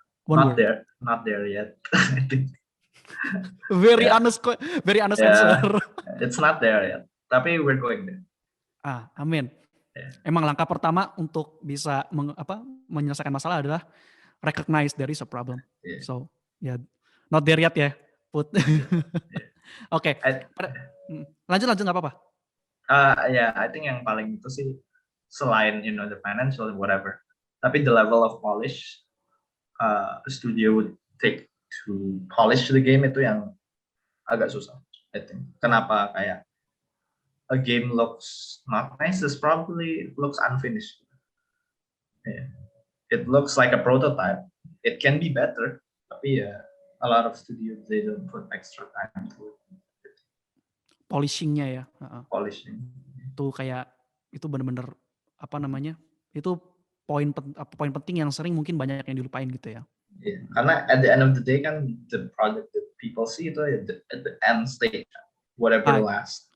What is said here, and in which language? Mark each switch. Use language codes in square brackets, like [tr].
[en] Not there yet. I think. Very Yeah, honest, very honest yeah, answer. it's not there yet. [id] Tapi [en] we're going there. [id] Amin. [en] Yeah, [id] Emang langkah pertama untuk bisa menyelesaikan masalah adalah [en] recognize there is a problem. yeah, So, ya, not there yet ya, Put. yeah, yeah. [id] Oke, [en] I, [id] lanjut nggak apa-apa. [en] yeah, I think yang paling itu sih selain the financial whatever, tapi the level of polish a studio would take to polish the game [id] itu yang agak susah. [en] I think. [id] Kenapa kayak [en] a game looks not nice is probably looks unfinished. Yeah. It looks like a prototype. It can be better, tapi ya a lot of studios they don't put extra time to [id] Polishingnya ya. [en] polishing. [id] Itu kayak itu bener-bener apa namanya? Itu poin penting yang sering mungkin banyak yang dilupain gitu ya. [en] Yeah. [id] Karena [en] at the end of the day kan the product that people see itu at the end stage, whatever last.